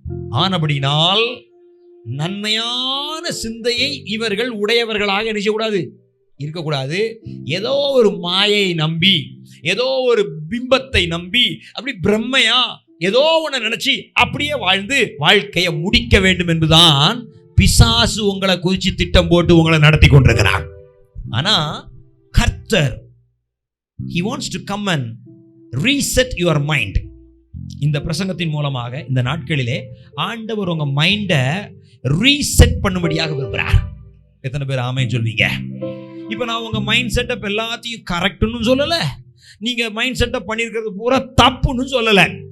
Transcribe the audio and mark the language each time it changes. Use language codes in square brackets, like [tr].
[ta] ஆனபடினால் நன்மையான சிந்தையை இவர்கள் உடையவர்களாக நினைக்கக்கூடாது, இருக்கக்கூடாது. ஏதோ ஒரு மாயை நம்பி, ஏதோ ஒரு பிம்பத்தை நம்பி, அப்படி பிரம்மையா ஏதோ ஒன்று நினைச்சு அப்படியே வாழ்ந்து வாழ்க்கையை முடிக்க வேண்டும் என்றுதான் பிசாசு உங்களை குறிச்சு திட்டம் போட்டு உங்களை நடத்தி கொண்டிருக்கிறான். ஆனா கர்த்தர் [en] he wants to come and reset your mind. [ta] இந்த பிரசங்கத்தின் மூலமாக இந்த நாட்களிலே ஆண்டவர் உங்க மைண்டை ரீசெட் பண்ணும்படியாக விரும்புகிறார். எத்தனை பேர் ஆமென் சொல்வீங்க? இப்போ நான் உங்க மைண்ட் செட்டப் எல்லாத்தையும் கரெக்ட்னு சொல்லல, நீங்க மைண்ட் செட்டப் பண்ணியிருக்கிறது பூரா தப்புன்னு சொல்லல.